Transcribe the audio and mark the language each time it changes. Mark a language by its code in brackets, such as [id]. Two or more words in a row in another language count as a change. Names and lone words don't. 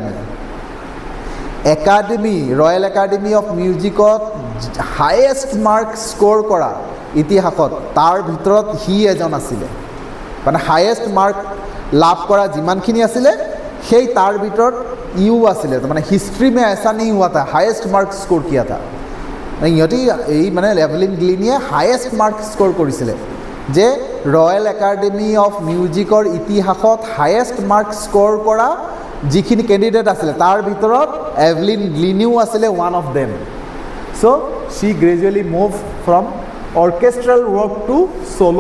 [as] একাডেমি ৰয়েল একাডেমি অফ মিউজিকত [en] highest mark score [as] কৰা ইতিহাসত তাৰ ভিতৰত সি এজন আছিলে মানে [en] highest mark [as] লাভ কৰা যিমানখিনি আছিলে সেই তাৰ ভিতৰত ইউ আছিলে মানে [hi] हिस्ट्री में ऐसा नहीं हुआ था हाईएस्ट मार्क स्कोर किया था [as] ইহঁতি এই মানে এভলিন গ্লিনিয়ে [en] highest mark score [as] কৰিছিলে যে ৰয়েল একাডেমি অফ মিউজিকৰ ইতিহাসত [en] highest mark score [as] কৰা যিখিনি কেণ্ডিডেট আছিলে তাৰ ভিতৰত এভলিন গ্লিনিও আছিলে [en] one of them so she gradually move from orchestral work to solo'